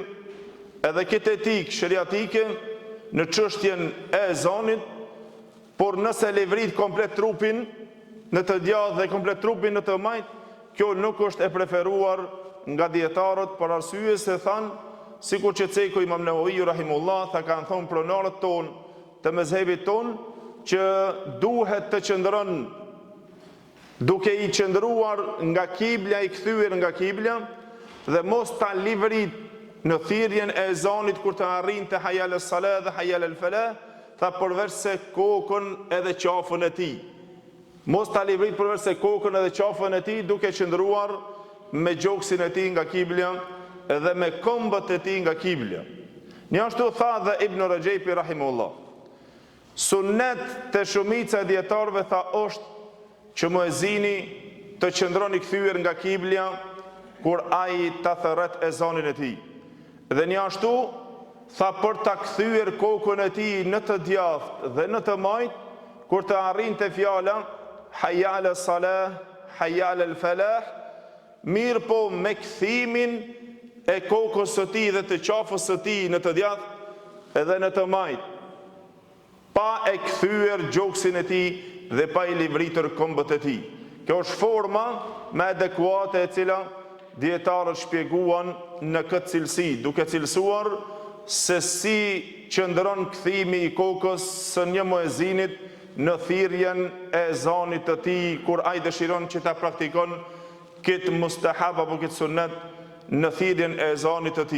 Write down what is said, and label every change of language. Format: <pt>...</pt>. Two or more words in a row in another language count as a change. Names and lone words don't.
<sq>edhe këtë etikë sheriatike në çështjen e ezanit, por nëse livrit komplet trupin në të djathtë dhe komplet trupin në të majt, kjo nuk është e preferuar nga dietarët për arsye se thanë, sikur që Ceku Imam Nevawi rahimullah tha, kanë thonë pronarët ton të mezhebit ton, që duhet të qëndron duke i qëndruar nga kibla, i kthyer nga kibla, dhe mos ta livrit në thirrjen e ezanit kur të arrinte</sq> <ar>حي على الصلاة</ar> <sq>dhe</sq> <ar>حي على الفلاح,</ar> <sq>tha përveç se kokën edhe qafën e tij. Mos ta livrit përveç se kokën edhe qafën e tij, duke qëndruar me gjoksin e tij nga kibla edhe me këmbët e tij nga kibla. Një ashtu tha dhe Ibn Rajepi rahimullah, sunnet të shumica e dietarëve tha është që muezini të qëndron i kthyer nga kibla kur ai ta thërret ezanin e tij. Dhe një ashtu tha për ta kthyer kokën e tij në të djathtë dhe në të majt kur të arrinte fjala</sq> <ar>حي على الصلاة, حي على الفلاح,</ar> <sq>mirë po me kthimin e kokës së tij dhe të qafës së tij në të djathtë edhe në të majt, pa e kthyer gjoksin e tij dhe pa i livritur këmbët e tij. Kjo është forma më adekuate e cila dietarët shpjeguan në këtë cilësi, duke cilësuar se si qëndron kthimi i kokës së një muezinit në thirrjen e ezanit të tij kur ai dëshiron që ta praktikon këtë mustahab apo këtë sunnet në thirrjen e ezanit të tij.</sq>